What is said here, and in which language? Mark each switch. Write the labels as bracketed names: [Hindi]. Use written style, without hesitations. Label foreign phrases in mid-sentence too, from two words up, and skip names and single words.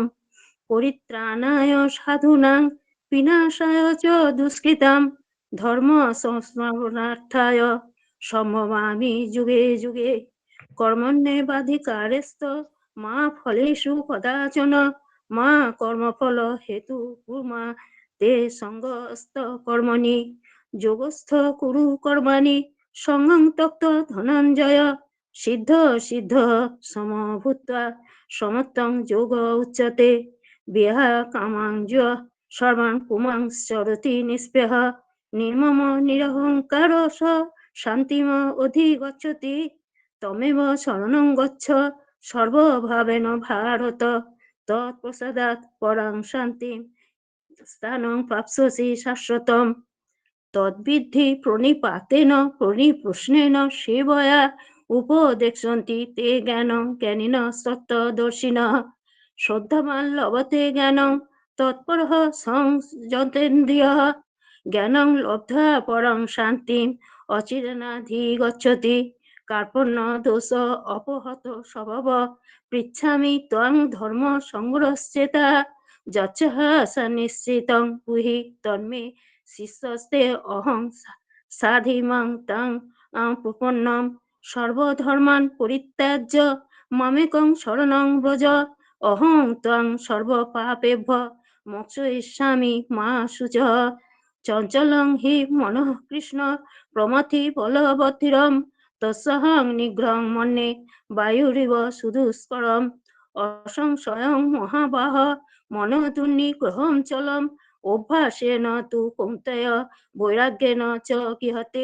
[Sanskrit] পরিত্রাণায় সাধূনাং বিনাশায় চ দুষ্কৃতাম ধর্ম সংস্মরণার্থায় সম্ভবামি যুগে যুগে। কর্মণ্যেবাধিকারস্ত মা ফলেষু কদাচন মা কর্মফল হেতু কুর্মা তে সঙ্গস্ত কর্মণি যোগস্থ কুরু কর্মাণি সঙ্গং ত্যক্ত ধনঞ্জয়। সিদ্ধ সিদ্ধ সমভূত্বা সমত্বং যোগ উচ্যতে। বিহা কামাং সর্বাং পুমাং চরতি নিস্পৃহ নির্মম নিরহংকার স শান্তিম অধিগচ্ছতি। তমেব শরণং গচ্ছ সর্বভাবেন ভারত তৎপ্রসাদাৎ পরাং শান্তিম স্থানং প্রাপ্স্যসি শাশ্বতম। তদ্বিদ্ধি প্রণিপাতেন প্রণিপ্রশ্নেন সেবয়া উপদেক্ষন্তি তে জ্ঞানং জ্ঞানিন সত্ত্বদর্শিনঃ। শ্রদ্ধাবান লভতে জ্ঞানং তৎপরঃ সংযতেন্দ্রিয়ঃ জ্ঞানং লব্ধ্বা পরং শান্তিম অচিরেণাধিগচ্ছতি। কার্পণ্য দোষ অপহত স্বভাব পৃচ্ছামি ত্বং ধর্ম সংগ্রহশ্চেতা যচ্ছঃ সনিশ্চিতং পুহি তন্মে শিষ্যস্তে অহং সাধিমাং তাং প্রপন্নম। সর্বধর্মান পরিত্যাজ্য মামেকং শরণং ব্রজ অহং ত্বং সর্বপাপেভ্যঃ মোক্ষয়িষ্যামি মা শুচঃ। চঞ্চলং হি মনঃ কৃষ্ণ প্রমথি বলবৎিরম তস্যহং নিগ্রহং মন্যে বায়ুরিব সুদুষ্করম। অসংশয়ং মহাবাহ মনোদুর্নিগ্রহং চলম অভ্যাসেন তু কৌন্তেয় বৈরাগ্যেন চ গৃহতে।